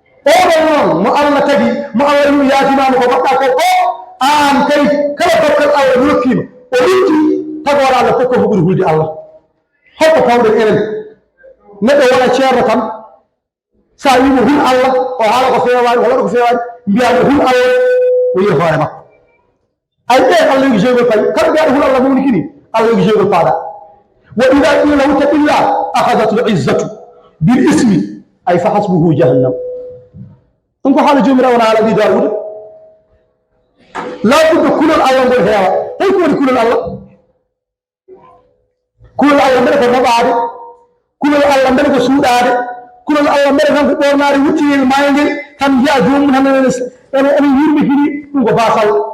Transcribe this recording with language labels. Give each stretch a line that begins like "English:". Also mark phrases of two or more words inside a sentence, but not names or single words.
Fula: Oɗon noon mo Allah tagi, mo Allah wi yaafinama ko mbaɗɗa ko, o aan kay kala bakkal Allah rokkima, o itti tagore Allah fof ko ɓuri hulde Allah. Holko tawɗen enen? Neɗɗo wona ceerno tan, Sa wimo, "Hun Allah," o haala ko fewaani, o waɗa ko fewaani, mbiya mo, "Hun Allah," o yiya hoore makko. Ay, ɓe Allah yogi jeygol payi. Kala mbiyaɗo, "Hun Allah," mo woni kini, Allah yogi jeygol paaɗa.
Arabic: "وإذا قيل له اتق الله, أخذته العزة بالإثم," ay, "فحسبه جهنم."
Fula: Ɗum ko haala jomirawo, wona haala Abi Dawuda. Laa budda kulol Allah ngol heewa. Tawi ko woni kulol Allah? Kulol Allah mbele ko moɓaade, kulol Allah mbele ko suuɗaade, kulol Allah mbele tan ko ɓornaade wuccinel maayngel, tan njiya joomum tan ene, ene, ene yurmikini, ɗum ko baasal.